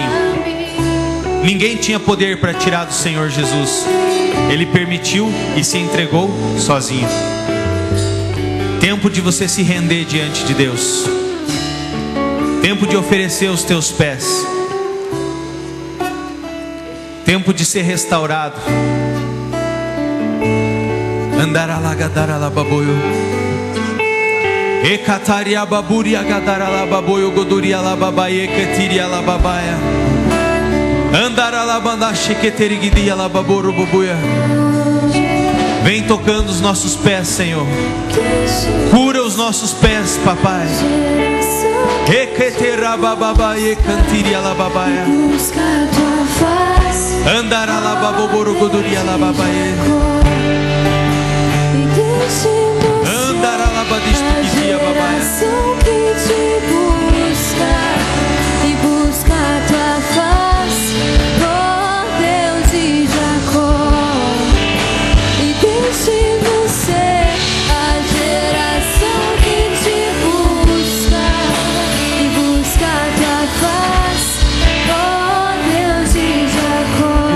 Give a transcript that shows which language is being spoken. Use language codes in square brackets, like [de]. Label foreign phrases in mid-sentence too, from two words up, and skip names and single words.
[pt] Ninguém tinha poder para tirar do Senhor Jesus, ele permitiu e se entregou sozinho. Tempo de você se render diante de Deus. Tempo de oferecer os teus pés. Tempo de ser restaurado. Andaralagadarababoio. Ekataria baburia gadaralababoio goduria lababaie ketiria lababaia. Andaralabanda chequeterigidia lababoro bobuia. Vem tocando os nossos pés, Senhor. Cura os nossos pés, papai. Eketerabababaie cantiria lababaia. Busca a tua face, Andaralababoro goduria lababaie. e deixe-nos ser Andaralabadistiquia a babaia. geração que te busca e busca a tua face, ó Deus de Jacó. E deixe-nos ser a geração que te busca e busca a tua face, ó Deus de Jacó.